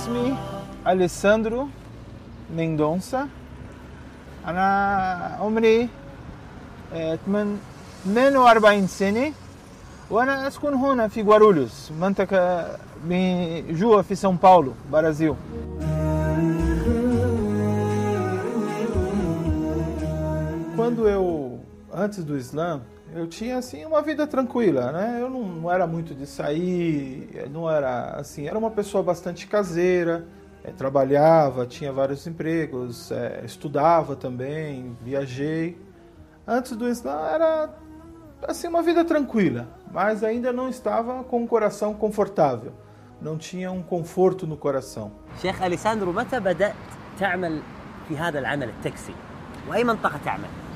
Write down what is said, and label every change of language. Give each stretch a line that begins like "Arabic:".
Arabic: اسمي أليساندرو مندونسا أنا عمري 48 سنة وأنا أسكن هنا في غواروليوس منطقة جوا في ساو باولو برازيل
Portuguese: Quando eu, antes do Islã, eu tinha assim uma vida tranquila, né? Eu não era muito de sair, não era assim, era uma pessoa bastante caseira, trabalhava, tinha vários empregos, estudava também, viajei. Antes do Islã era assim uma vida tranquila, mas ainda não estava com um coração confortável, não tinha um conforto no coração.
Arabic: Sheikh Alessandro, متى بدأت تعمل في هذا العمل التاكسي؟ وأي منطقة تعمل؟